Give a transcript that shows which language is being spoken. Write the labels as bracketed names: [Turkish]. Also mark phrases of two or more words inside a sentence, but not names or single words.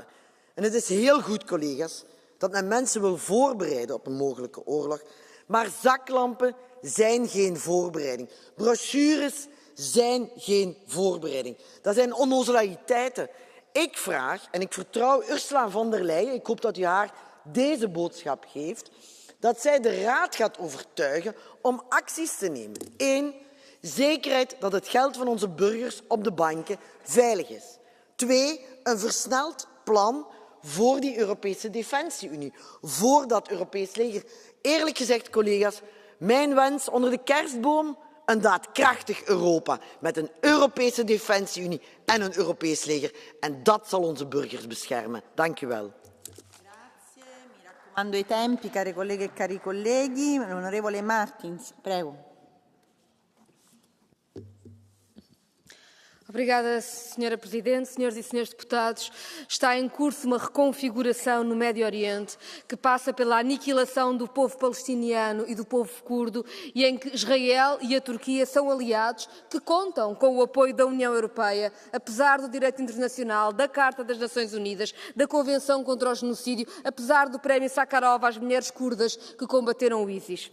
[Dutch] En het is heel goed, collega's, dat men mensen wil voorbereiden op een mogelijke oorlog. Maar zaklampen zijn geen voorbereiding. Brochures zijn geen voorbereiding. Dat zijn onnozeliteiten. Ik vraag, en ik vertrouw Ursula von der Leyen, ik hoop dat u haar deze boodschap geeft, dat zij de Raad gaat overtuigen om acties te nemen. 1. Zekerheid dat het geld van onze burgers op de banken veilig is. 2. Een versneld plan voor die Europese Defensie-Unie, voor dat Europees leger. Eerlijk gezegd, collega's, mijn wens onder de kerstboom, een daadkrachtig Europa met een Europese Defensie-Unie en een Europees leger. En dat zal onze burgers beschermen. Dank u wel. [Italian] Raccomando i tempi, care colleghe e cari colleghi. L'onorevole Martins, prego. [Portuguese] Obrigada, Sra. Presidente. Senhoras e senhores deputados, está em curso uma reconfiguração no Médio Oriente que passa pela aniquilação do povo palestiniano e do povo curdo e em que Israel e a Turquia são aliados que contam com o apoio da União Europeia, apesar do direito internacional, da Carta das Nações Unidas, da Convenção contra o Genocídio, apesar do Prémio Sakharov às mulheres curdas que combateram o ISIS.